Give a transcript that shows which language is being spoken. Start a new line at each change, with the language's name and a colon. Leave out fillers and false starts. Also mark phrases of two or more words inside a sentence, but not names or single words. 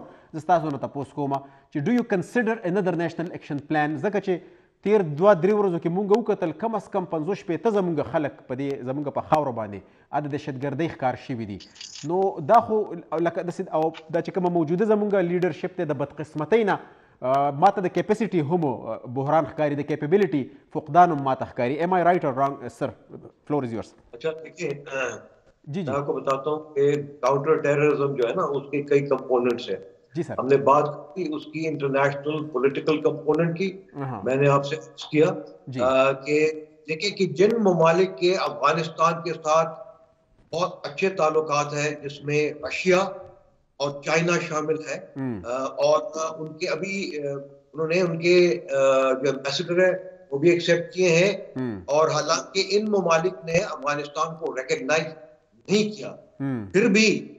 Pashto: زه ستاسو نه تپوس کوم چې
English: do you consider under National Action Plan,
Pashto: ځکه چې تیر 2-3 ورځو کې مونږ وکتل کم از کم 50-60 زمونږ خلک په دې زمونږ په خاوره باندې د دهشتګردۍ ښکار شوي دي. نو دا خو لکه داسې او دا چې کومه موجوده زمونږ لیډرشپ دی د بدقسمتۍ نه ماته د کیپیسټي هم بحران ښکاري، د کیپیبلټي فقدان هم ماته ښکاري.
English: Am I right or wrong sir? Floor is yours.
Urdu: اچھا دیکھیے میں آپ کو بتاتا ہوں کہ
English: counter terrorism
Urdu: جو ہے نا اس کے کئی کمپوننٹس ہیں. جی سر. ہم نے بات کی اس کی
English: international political component
Urdu: کی. میں نے آپ سے کیا کہ دیکھیں کہ جن ممالک کے افغانستان کے ساتھ بہت اچھے تعلقات ہیں جس میں رشیا اور چائنا شامل ہے اور ان کے ابھی انہوں نے ان کے جو ایمبیسڈر ہے وہ بھی ایکسیپٹ کیے ہیں اور حالانکہ ان ممالک نے افغانستان کو ریکگنائز نہیں کیا پھر بھی